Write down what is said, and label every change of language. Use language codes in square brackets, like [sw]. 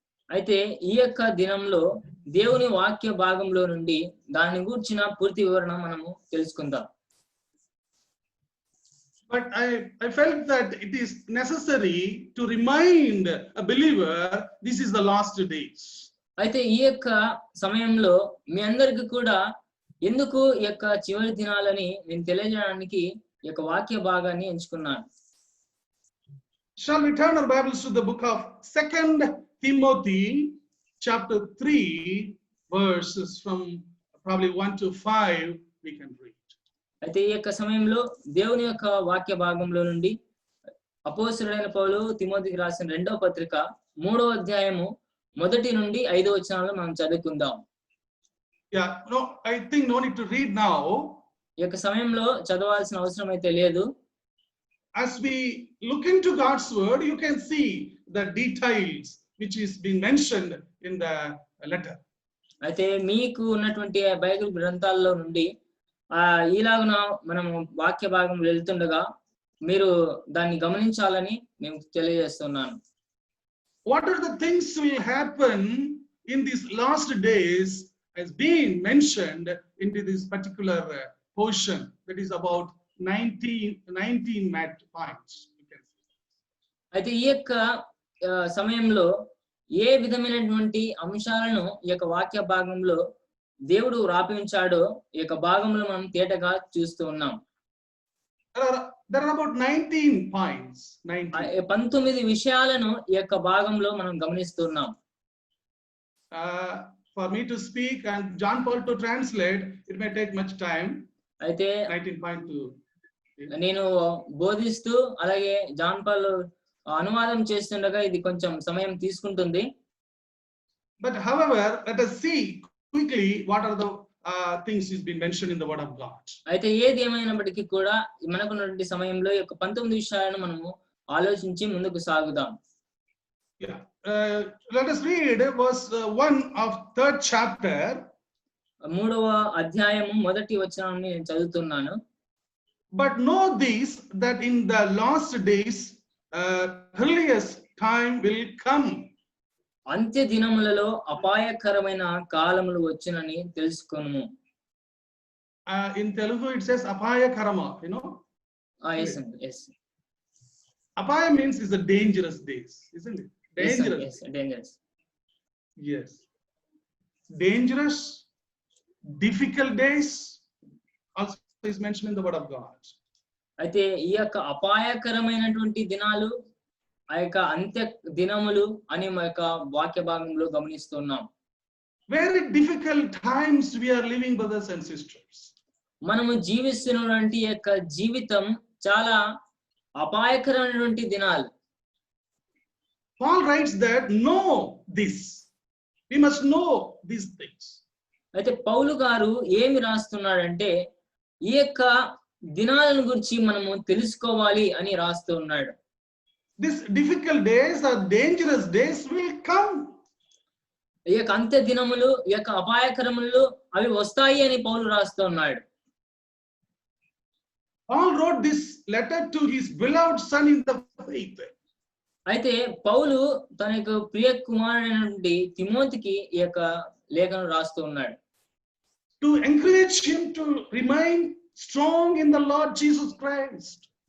[te] అయితే ఈ యొక్క దినంలో దేవుని వాక్య భాగంలో నుండి దాని గురించిన పూర్తి వివరణ మనము తెలుసుకుందాం. [en] But I felt that it is necessary to remind a believer this is the last days. [te] అయితే ఈ యొక్క సమయంలో మీ అందరికి కూడా ఎందుకు ఈ యొక్క చివరి దినాలని నేను తెలియజేయడానికి ఈ యొక్క వాక్య భాగాన్ని ఎంచుకున్నాను. [en] Shall we turn our Bibles to the book of 2 Timothy chapter 3 verses from probably 1 to 5 we can read. [te] అయితే ఈ యొక్క సమయంలో దేవుని యొక్క వాక్య భాగంలో నుండి అపోస్తలుడైన పౌలు తిమోతికి రాసిన 2వ పత్రిక 3వ అధ్యాయము 1 నుండి 5వ వచనాలను మనం చదువుకుందాం. [en] Yeah, no, I think no need to read now. [te] ఈ యొక్క సమయంలో చదవాల్సిన అవసరం అయితే లేదు. [en] As we look into God's word, you can see the details which is being mentioned in the letter. [te] అయితే మీకు ఉన్నటువంటి బైబిల్ గ్రంథాల్లో నుండి ఈలాగున మనము వాక్య భాగం వెళ్తుండగా మీరు దాన్ని గమనించాలని నేను తెలియజేస్తున్నాను. [en] What are the things will happen in these last days has been mentioned into this particular portion that is about 19 points. [te] అయితే ఈ యొక్క సమయంలో ఏ విధమైనటువంటి అంశాలను ఈ యొక్క వాక్య భాగంలో దేవుడు రాపించాడో ఈ యొక్క భాగంలో మనం తేటగా చూస్తూ ఉన్నాం. [en] There are about 19 points. [te] 19 విషయాలను ఈ యొక్క భాగంలో మనం గమనిస్తున్నాం. [en] For me to speak and John Paul to translate, it may take much time. [te] అయితే 19.2. నేను బోధిస్తూ అలాగే జాన్ పాల్ అనువాదం చేస్తుండగా ఇది కొంచెం సమయం తీసుకుంటుంది. [en] But however, let us see quickly what are the things is been mentioned in the word of God. [te] అయితే ఏది ఏమైనప్పటికీ కూడా మనకున్నటువంటి సమయంలో ఈ యొక్క 19 విషయాలను మనము ఆలోచించి ముందుకు సాగుదాం. [en] Yeah. Let us read verse 1 of 3rd chapter. [te] 3వ అధ్యాయము 1వ వచనాన్ని నేను చదువుతున్నాను. [en] But know this, that in the last days earliest time will come. [te] అంత్య దినములలో అపాయకరమైన కాలములు వచ్చునని తెలుసుకొనుము. [en] In Telugu it says apaya karama, you know. Yes. Apaya means is the dangerous days, isn't it? Dangerous. Yes, dangerous. Yes. Dangerous, difficult days also is mentioned in the word of God. [te] అయితే ఈ యొక్క అపాయకరమైనటువంటి దినాలు ఆ యొక్క అంత్య దినములు అని మా యొక్క వాక్య భాగంలో గమనిస్తున్నాం. [en] Very difficult times we are living, brothers and sisters. [te] మనము జీవిస్తున్నటువంటి ఈ యొక్క జీవితం చాలా అపాయకరమైనటువంటి దినాలు. [en] Paul writes that know this. We must know these things. [te] అయితే పౌలు గారు ఏమి రాస్తున్నాడంటే ఈ యొక్క దినాలను గురించి మనము తెలుసుకోవాలి అని రాస్తూ ఉన్నాడు. [en] These difficult days or dangerous days will come. [te] ఈ యొక్క అంత్య దినములు ఈ యొక్క అపాయకరములు అవి వస్తాయి అని పౌలు రాస్తూ ఉన్నాడు. [en] Paul wrote this letter to his beloved son in the faith. [te] అయితే పౌలు తన యొక్క ప్రియ కుమారుడైనటువంటి తిమోతికి ఈ యొక్క లేఖను రాస్తూ ఉన్నాడు. [en] To encourage him to remain strong in the Lord Jesus Christ.